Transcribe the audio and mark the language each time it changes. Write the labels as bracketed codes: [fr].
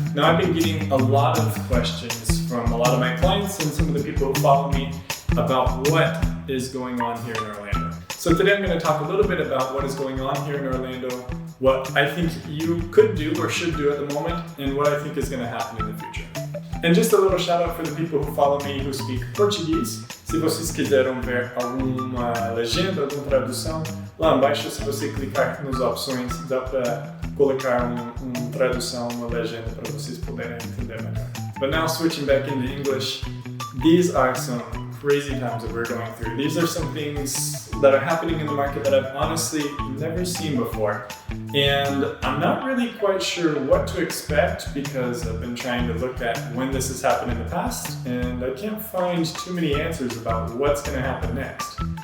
[en] Now I've been getting a lot of questions from a lot of my clients and some of the people who follow me about what is going on here in Orlando. So today I'm going to talk a little bit about what is going on here in Orlando, what I think you could do or should do at the moment, and what I think is going to happen in the future. And just a little shout out for the people who follow me who speak Portuguese. [pt] Se vocês quiserem ver alguma legenda, alguma tradução, lá embaixo, se você clicar nas opções, dá para colocar uma tradução, uma legenda para vocês poderem entender melhor. [en] But now switching back into English, these are some crazy times that we're going through. These are some things that are happening in the market that I've honestly never seen before. And I'm not really quite sure what to expect because I've been trying to look at when this has happened in the past and I can't find too many answers about what's going to happen next.